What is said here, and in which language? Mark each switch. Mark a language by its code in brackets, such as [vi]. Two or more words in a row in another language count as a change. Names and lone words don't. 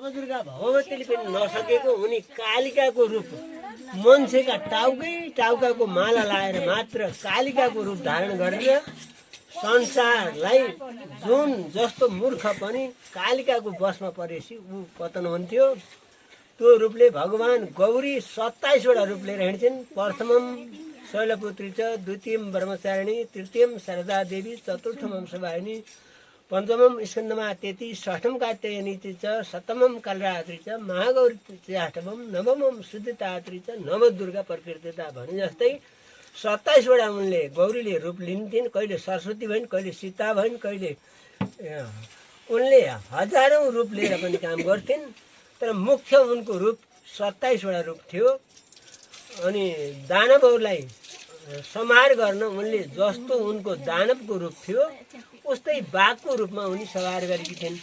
[ne] दुर्गा भगवतीले पनि नसकेको उनी कालिकाको रूप मान्छेका टाउकाको माला लाएर मात्र कालिकाको रूप धारण गरेर संसारलाई जुन जस्तो मूर्ख पनि कालिकाको बसमा परेपछि ऊ पतन हुन्थ्यो त्यो रूपले भगवान गौरी 27 वटा रूप लिएर हिँड्छन्। [sa] प्रथमम शैलपुत्री च, द्वितीयम ब्रह्मचारिणी, तृतीयम शारदा देवी, चतुर्थम हंसवाहिनी, पंचमम स्कंदमातेति, षष्ठम कात्यायनी च, सप्तमम कालरात्रि च, महागौरी च, अष्टमम नवमम सुदितात्री च, नवदुर्गा प्रकृतिता [ne] भने जस्तै 27 वटा उनले गौरीले रूप लिन्थिन्। कहिले सरस्वती भइन्, कहिले सीता भइन्, कहिले उनले हजारौं रूप लिएर पनि काम गर्थिन्। तर मुख्य उनको रूप 27 वटा रूप थियो। अनि दानवहरूलाई संहार गर्न उनले जस्तो उनको दानवको रूप थियो उस्तै बाघको रूपमा उनी संहार गरेकी थिइन्।